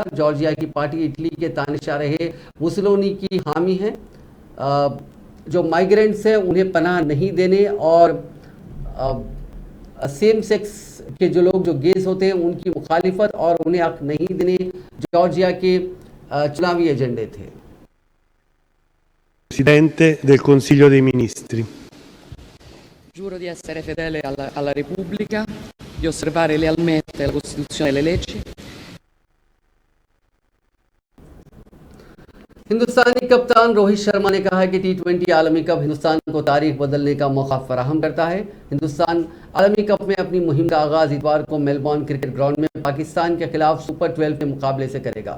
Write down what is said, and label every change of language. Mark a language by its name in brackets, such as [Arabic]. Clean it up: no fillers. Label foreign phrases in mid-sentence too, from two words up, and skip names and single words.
[Hindi] जॉर्जिया की पार्टी इटली के तानिशा रहे मुसोलिनी की हामी है, जो माइग्रेंट्स हैं उन्हें पनाह नहीं देने और [English] same sex [Hindi] के जो लोग जो गेज होते हैं उनकी मुखालिफत और उन्हें हक नहीं देने जॉर्जिया के चुनावी एजेंडे थे। [Italian] Presidente del Consiglio dei Ministri. Giuro di essere fedele alla Repubblica, di osservare lealmente la Costituzione e le leggi. [Hindi] हिंदुस्तानी कप्तान रोहित शर्मा ने कहा है कि T20 आलमी कप हिंदुस्तान को तारीख बदलने का मौका फराहम करता है। हिंदुस्तान आलमी कप में अपनी मुहिम का आगाज इतवार को मेलबॉर्न क्रिकेट ग्राउंड में पाकिस्तान के खिलाफ सुपर 12 के मुकाबले से करेगा।